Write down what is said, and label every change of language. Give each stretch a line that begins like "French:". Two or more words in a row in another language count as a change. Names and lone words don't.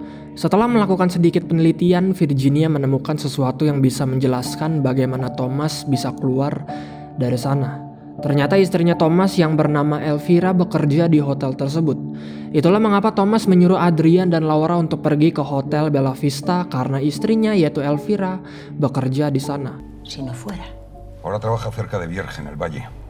Indonesian: Setelah melakukan sedikit penelitian, Virginia menemukan sesuatu yang bisa menjelaskan bagaimana Thomas bisa keluar dari sana. Ternyata istrinya Thomas yang bernama Elvira bekerja di hotel tersebut. Itulah mengapa Thomas menyuruh Adrian dan Laura untuk pergi ke Hotel Bella Vista karena istrinya yaitu Elvira bekerja di sana.
Spanish: Si no fuera. Ahora trabaja cerca de Vierge, en el Valle.